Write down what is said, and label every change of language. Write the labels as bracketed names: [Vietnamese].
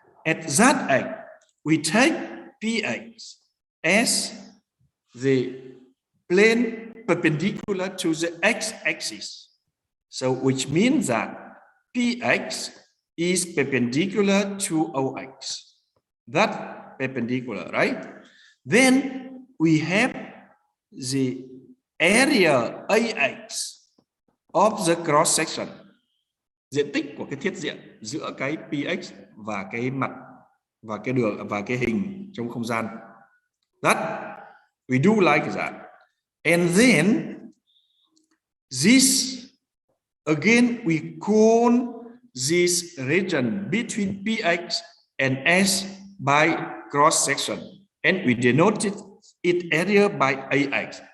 [English] At that x, we take px as the plane perpendicular to the x-axis. So which means that px is perpendicular to ox. That perpendicular, right? Then we have the area AX of the cross section, [Vietnamese] diện tích của cái thiết diện giữa cái px và cái mặt và cái đường và cái hình trong không gian. [English] That we do like that. And then this again we call this region between px and s by cross section, and we denoted it area by ax.